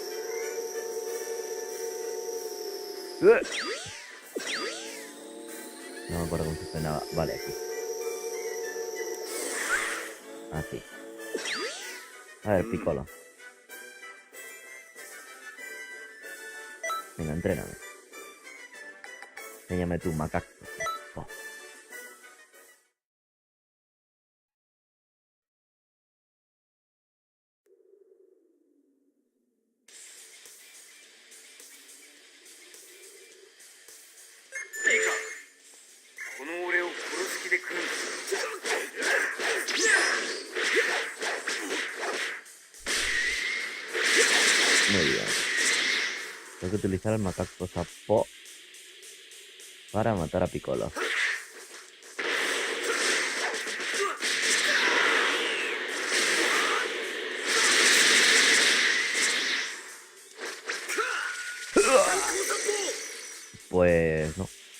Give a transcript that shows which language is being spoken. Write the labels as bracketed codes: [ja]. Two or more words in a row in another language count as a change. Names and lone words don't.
[es] No me acuerdo cómo se frenaba. Vale, aquí. Así. A ver, Piccolo. Venga, entréname. Enséñame tu macaco. Oh. [ja] いいか、この俺を殺す気で来るんだ。 [es] Muy bien. Tengo que utilizar el macaco sapo para matar a Piccolo. Pues no.